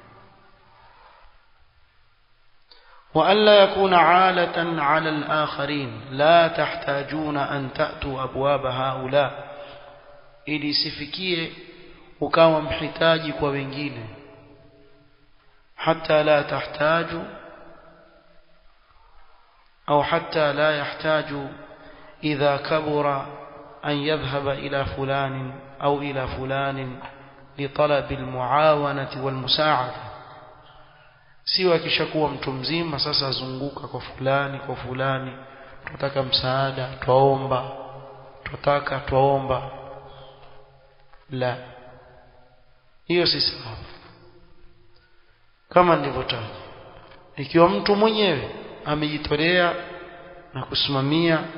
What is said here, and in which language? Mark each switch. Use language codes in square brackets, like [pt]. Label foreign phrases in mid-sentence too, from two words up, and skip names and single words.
[ar] وألا يكونوا عالة على الآخرين، لا تحتاجون أن تأتوا أبواب هؤلاء, [sw] ili sifikie ukawa mhitaji kwa wengine, [ar] حتى لا تحتاج أو حتى لا يحتاج إذا كبر أن يذهب إلى فلان أو إلى فلان لطلب المعاونة والمساعدة [sw] siwa kishakuwa mtu mzima sasa azunguka kwa fulani tunataka msaada twaomba la hiyo si sawa kama nilivyotaja ikiwa mtu mwenyewe amejitolea na kusimamia